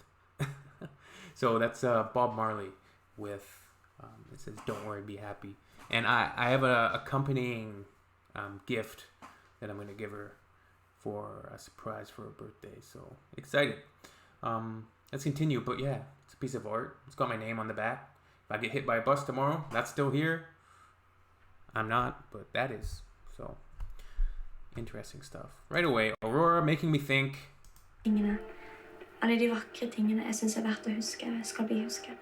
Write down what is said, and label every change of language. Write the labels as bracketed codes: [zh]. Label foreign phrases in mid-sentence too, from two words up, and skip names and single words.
[en] So that's Bob Marley with it says "Don't worry, be happy," and I have a accompanying gift that I'm gonna give her for a surprise for her birthday. So excited. Let's continue. But yeah, it's a piece of art. It's got my name on the back. If I get hit by a bus tomorrow, that's still here. I'm not, but that is. So interesting stuff. Right away, Aurora making me think. Tingene. [no] Alle de vakre tingene jeg synes er verdt å huske, skal bli husket.